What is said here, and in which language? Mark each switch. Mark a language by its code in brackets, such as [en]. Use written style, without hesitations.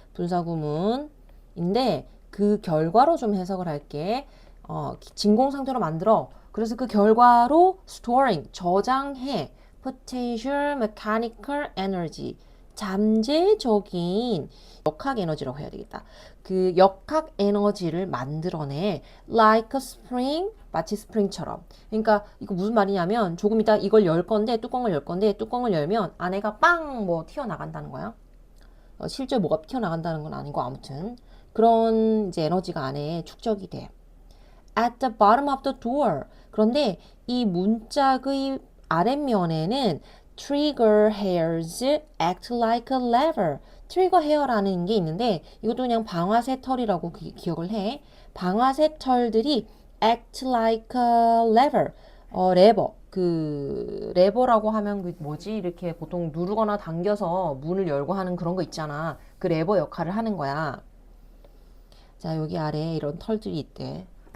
[ko] 분사 구문인데 그 결과로 좀 해석을 할게. 진공 상태로 만들어. 그래서 그 결과로 storing 저장해. [en] potential mechanical energy [ko] 잠재적인 역학 에너지라고 해야 되겠다. 그 역학 에너지를 만들어내. [en] like a spring [ko] 마치 스프링처럼. 그러니까 이거 무슨 말이냐면 조금 이따 이걸 열 건데 뚜껑을 열 건데 뚜껑을 열면 안에가 빵 뭐 튀어나간다는 거야. 실제 뭐가 튀어나간다는 건 아니고 아무튼 그런 이제 에너지가 안에 축적이 돼. [en] At the bottom of the door. [ko] 그런데 이 문짝의 아랫면에는 [en] trigger hairs act like a lever. [ko] 트리거 헤어라는 게 있는데 이것도 그냥 방아쇠 털이라고 기억을 해. 방아쇠 털들이 [en] act like a lever. [ko] 레버. 그 레버라고 하면 그 뭐지? 이렇게 보통 누르거나 당겨서 문을 열고 하는 그런 거 있잖아. 그 레버 역할을 하는 거야. 자, 여기 아래에 이런 털들이 있대.